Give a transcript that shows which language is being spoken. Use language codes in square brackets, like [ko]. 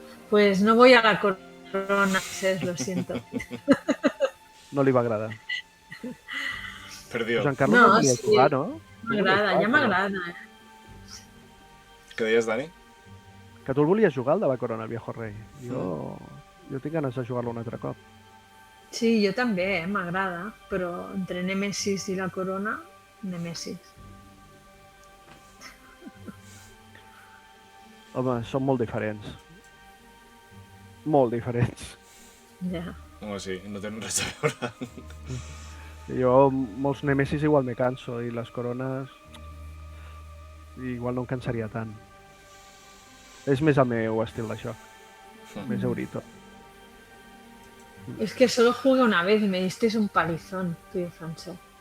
[es] Pues no voy a la corona, Cés, lo siento. [ca] No li va agradar. Per Déu. Joan Carlos No, no volia sí. jugar, no? M'agrada, ja m'agrada. Què deies, Dani? Que tu el volies jugar, el de la corona del viejo Rei. Jo tinc ganes de jugar-lo un altre cop. Sí, jo també, m'agrada, però entre Nemesis i la corona, Nemesis. Home, són molt diferents. Molt diferents. Ja. Home, sí, no tenen res a veure. Jo, molts Nemesis igual me canso i les corones igual no em cansaria tant. És més el meu estil de joc. Més eurito. [es] Es que solo jugué una vez y me disteis un palizón, tú y Francesc.